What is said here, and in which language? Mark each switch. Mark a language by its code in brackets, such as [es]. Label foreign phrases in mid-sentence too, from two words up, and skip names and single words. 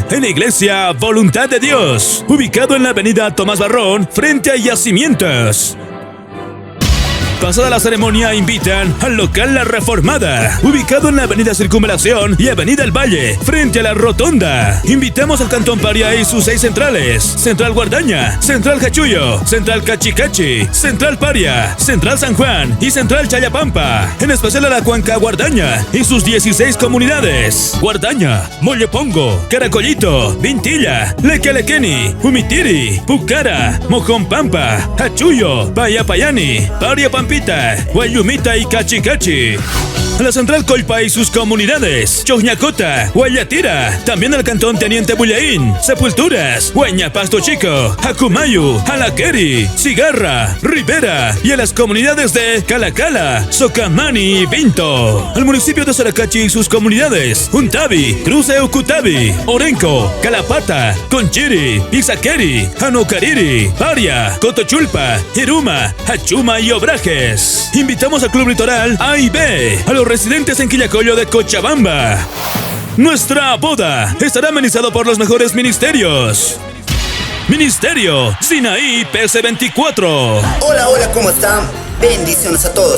[es] en la Iglesia Voluntad de Dios, ubicado en la avenida Tomás Barrón, frente a Yacimientos. Pasada la ceremonia, invitan al local La Reformada, ubicado en la avenida Circunvalación y avenida El Valle, frente a la Rotonda. Invitamos al Cantón Paria y sus 6 centrales: Central Guardaña, Central Cachuyo, Central Cachicachi, Central Paria, Central San Juan y Central Chayapampa. En especial a la Cuenca Guardaña y sus 16 comunidades: Guardaña, Mollepongo, Caracolito, Vintilla, Lequelequeni, Humitiri, Pucara, Mojompampa, Achuyo, Payapayani, Paria Pampita, Guayumita y Cachicachi. A la Central Colpa y sus comunidades: Choñacota, Guayatira, también al Cantón Teniente Bullaín, Sepulturas, Hueña Pasto Chico, Acumayu, Alaqueri, Cigarra, Rivera, y a las comunidades de Calacala, Socamani y Vinto. Al municipio de Saracachi y sus comunidades: Untabi, Cruz Eucutabi, Orenco, Calapata, Conchiri, Izaqueri, Anocariri, Paria, Cotochulpa, Iruma, Achuma y Obrajes. Invitamos al Club Litoral A y B, a los residentes en Quillacollo de Cochabamba. Nuestra boda estará amenizado por los mejores ministerios. Ministerio Sinaí PC24. Hola, ¿cómo están? Bendiciones a todos.